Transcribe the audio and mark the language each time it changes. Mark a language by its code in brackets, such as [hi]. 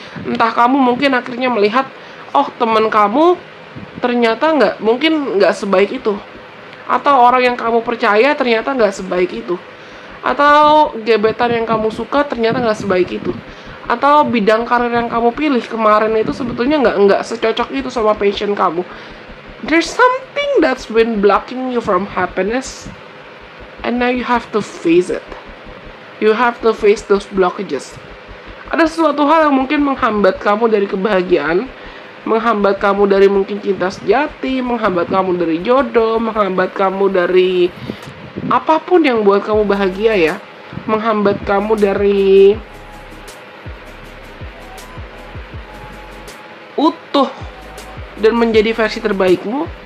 [id] Entah kamu mungkin akhirnya melihat, oh teman kamu ternyata mungkin nggak sebaik itu, atau orang yang kamu percaya ternyata nggak sebaik itu, atau gebetan yang kamu suka ternyata nggak sebaik itu, atau bidang karir yang kamu pilih kemarin itu sebetulnya nggak secocok itu sama passion kamu. [en] There's something that's been blocking you from happiness, and now you have to face it. You have to face those blockages. [id] Ada sesuatu hal yang mungkin menghambat kamu dari kebahagiaan, menghambat kamu dari mungkin cinta sejati, menghambat kamu dari jodoh, menghambat kamu dari apapun yang buat kamu bahagia ya, menghambat kamu dari utuh dan menjadi versi terbaikmu.